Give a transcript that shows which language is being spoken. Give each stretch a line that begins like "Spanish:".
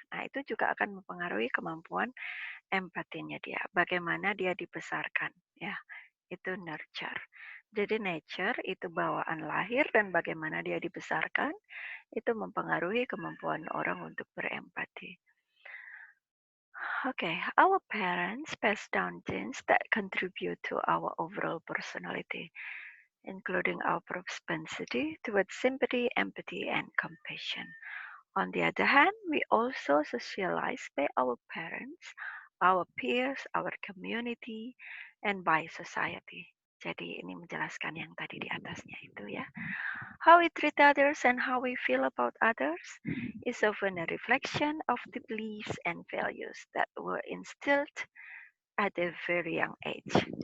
Indonesian: Nah, itu juga akan mempengaruhi kemampuan empatinya dia, bagaimana dia dibesarkan, ya. Itu nurture. Jadi nature itu bawaan lahir dan bagaimana dia dibesarkan itu mempengaruhi kemampuan orang untuk berempati.
English: Okay, our parents pass down genes that contribute to our overall personality, including our propensity towards sympathy, empathy, and compassion. On the other hand, we also socialize by our parents, our peers, our community, and by society.
Indonesian: Jadi ini menjelaskan yang tadi di atasnya itu ya.
English: How we treat others and how we feel about others is often a reflection of the beliefs and values that were instilled at a very young age.